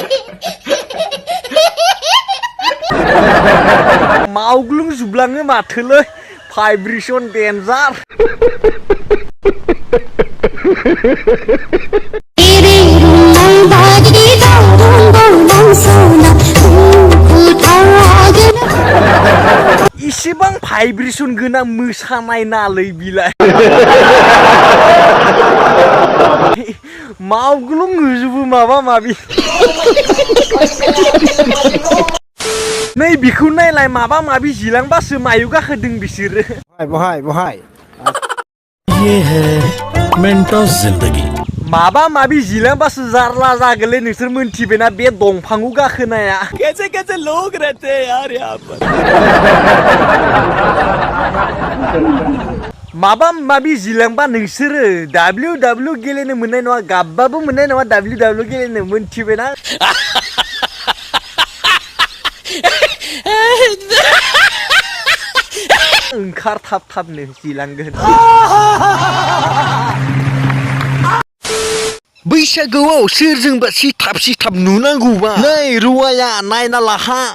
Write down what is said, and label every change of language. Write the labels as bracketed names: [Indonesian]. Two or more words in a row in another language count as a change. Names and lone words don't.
[Bodo] मावग्लुंजोबलाङो माथोलै [English] vibration danger [Bodo] इसेबां भाइब्रेसन गोनां मोसानाय नालै बिलाय मावग्लुंजोबो माबा माबि नै बिखौ नायलाय माबा माबि जिलांबासो मायाव गाखोदों बिसोरो बहाय [Hindi] ये है मेंटस जिंदगी [Bodo] माबा माबि जिलांबासो जारला जागोनलै नोंसोर मोनथिबायना बे दंफाङाव गाखोनाया [Hindi] कैसे कैसे लोग रहते हैं यार यहाँ पर [Bodo] माबा माबि जिलांबा नोंसोरो WW गेलेनो मोननाय नङा गाबबाबो मोननाय नङा WW गेलेनो मोनथिबायना ओंखार थाबनो जिलांगोन बैसागुआव सोरजोंबा सिथाब नुनांगौबा नै रुवाया नायना लाहा